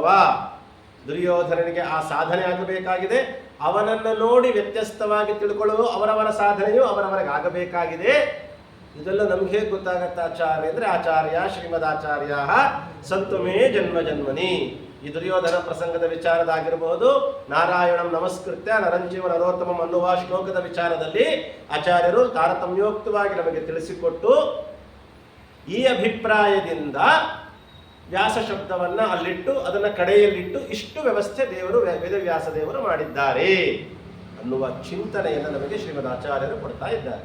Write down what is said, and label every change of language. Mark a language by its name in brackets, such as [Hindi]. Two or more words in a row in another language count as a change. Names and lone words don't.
[Kannada] ದುರ್ಯೋಧನನಿಗೆ ಆ ಸಾಧನೆ ಆಗಬೇಕಾಗಿದೆ. ಅವನನ್ನು ನೋಡಿ ವ್ಯತ್ಯಸ್ತವಾಗಿ ತಿಳ್ಕೊಳ್ಳುವ ಅವರವರ ಸಾಧನೆಯು ಅವರವರಿಗೆ ಆಗಬೇಕಾಗಿದೆ. ಇದೆಲ್ಲ ನಮ್ಗೆ ಹೇಗೆ ಗೊತ್ತಾಗತ್ತ ಆಚಾರ್ಯ ಅಂದ್ರೆ, [Sanskrit] ಆಚಾರ್ಯ ಶ್ರೀಮದಾಚಾರ್ಯ ಸಂತುಮೇ ಜನ್ಮ ಜನ್ಮನಿ. [Kannada] ಈ ದುರ್ಯೋಧನ ಪ್ರಸಂಗದ ವಿಚಾರದಾಗಿರಬಹುದು, [Sanskrit] ನಾರಾಯಣಂ ನಮಸ್ಕೃತ್ಯ ನರಂಜೀವ ನರೋತ್ತಮಂ [Kannada] ಅನ್ನುವ ಶ್ಲೋಕದ ವಿಚಾರದಲ್ಲಿ ಆಚಾರ್ಯರು ತಾರತಮ್ಯೋಕ್ತವಾಗಿ ನಮಗೆ ತಿಳಿಸಿಕೊಟ್ಟು ಈ ಅಭಿಪ್ರಾಯದಿಂದ ವ್ಯಾಸ ಶಬ್ದವನ್ನ ಅಲ್ಲಿಟ್ಟು ಅದನ್ನ ಕಡೆಯಲ್ಲಿಟ್ಟು ಇಷ್ಟು ವ್ಯವಸ್ಥೆ ದೇವರು ವೇದವ್ಯಾಸ ದೇವರು ಮಾಡಿದ್ದಾರೆ ಅನ್ನುವ ಚಿಂತನೆಯನ್ನು ನಮಗೆ ಶ್ರೀಮದ್ ಆಚಾರ್ಯರು ಕೊಡ್ತಾ ಇದ್ದಾರೆ.